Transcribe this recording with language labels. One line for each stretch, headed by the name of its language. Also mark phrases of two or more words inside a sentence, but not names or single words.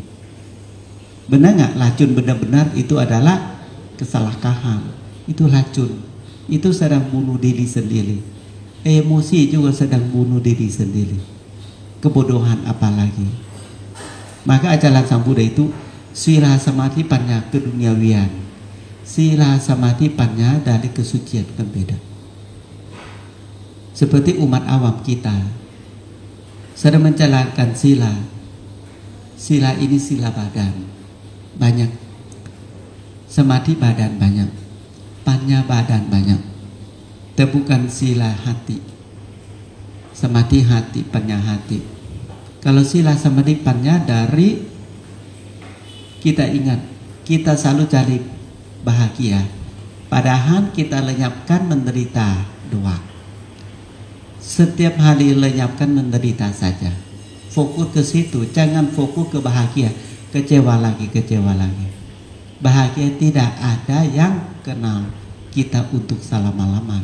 Indonesian: Benar nggak? Racun benar-benar itu adalah kesalahpahaman. Itu racun. Itu sedang bunuh diri sendiri. Emosi juga sedang bunuh diri sendiri. Kebodohan apalagi. Maka ajaran Sang Buddha itu sila samadhi panya keduniawian, sila samadhi panya dari kesucian kan beda. Seperti umat awam kita sedang menjalankan sila. Sila ini sila badan banyak, samadhi badan banyak, panya badan banyak. Tapi bukan sila hati. Samadhi hati, panya hati. Kalau sila samadhi panya dari kita ingat kita selalu cari bahagia, padahal kita lenyapkan menderita doang. Setiap hari lenyapkan menderita saja. Fokus ke situ, jangan fokus ke bahagia. Kecewa lagi, kecewa lagi. Bahagia tidak ada yang kenal kita untuk selama-lama.